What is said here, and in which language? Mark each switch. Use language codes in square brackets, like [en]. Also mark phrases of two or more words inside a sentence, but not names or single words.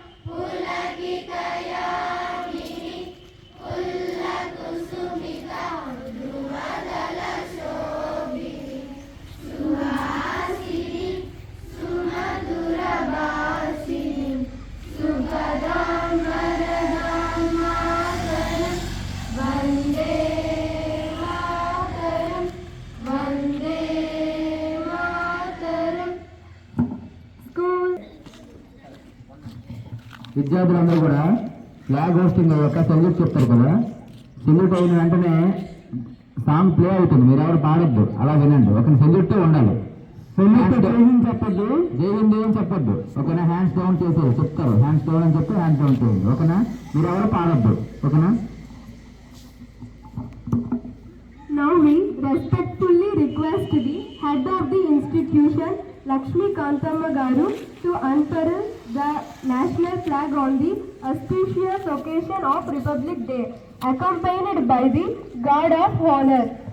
[sa] पुलकितयामिनीं, फुल्लकुसुमित, द्रुमदलशोभिनीं, सुहासिनीं, सुमधुरभाषिणीं, सुखदां वरदां मातरम्, वन्दे मातरम्, वन्दे मातरम्. [en] School. [te] విద్యార్థులందరూ కూడా [en] flag hoisting [te] యొక్క సెల్యూట్ చెప్తారు కదా, సెల్యూట్ అయిన వెంటనే [en] song play [te] అవుతుంది, మీరు ఎవరు పాడొద్దు, అలా వినండి. ఒక సెల్యూట్ ఉండాలి. చెప్పద్దు, [hi] जय हिंद [te] ఏం చెప్పొద్దు, ఓకేనా? [en] hands down [te] చేసేది చెప్తారు, [en] hands down [te] అని చెప్పి [en] hands down [te] చేయండి, ఓకేనా? మీరు ఎవరు పాడొద్దు, ఓకేనా? [en] Now we respectfully request the head of the institution, Lakshmi Kantamma Garu, to unfurl the national flag on the auspicious occasion of Republic Day, accompanied by the Guard of Honor.